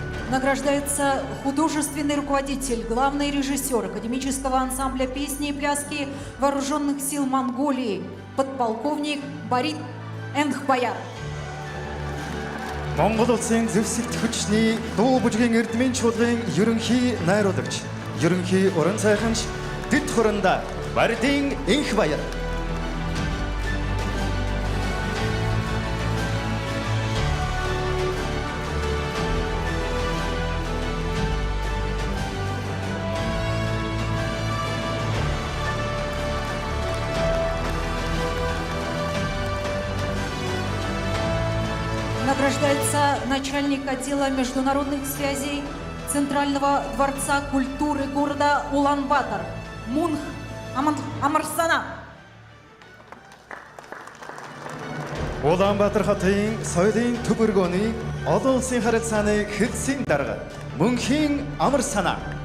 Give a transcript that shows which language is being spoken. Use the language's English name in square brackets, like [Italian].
[Russian] Награждается художественный руководитель, главный режиссер академического ансамбля песни и пляски Вооруженных сил Монголии, подполковник Барит Энгхбаяр. [Mongolian] Монгол улсын зэвсэгт хүчний дуу бүжгийн эрдмийн чуулгын ерөнхий найруулагч, ерөнхий уран сайханч Дэд Хуранда Баритын Энгхбаяр. [Russian] Награждается начальник отдела международных связей Центрального дворца культуры города Улан-Батор Мунх Амарсана. [Mongolian] Улаанбаатар хотын соёлын төв өргөөний олон улсын харилцааны хэлсэн дарга Мөнхийн Амарсана.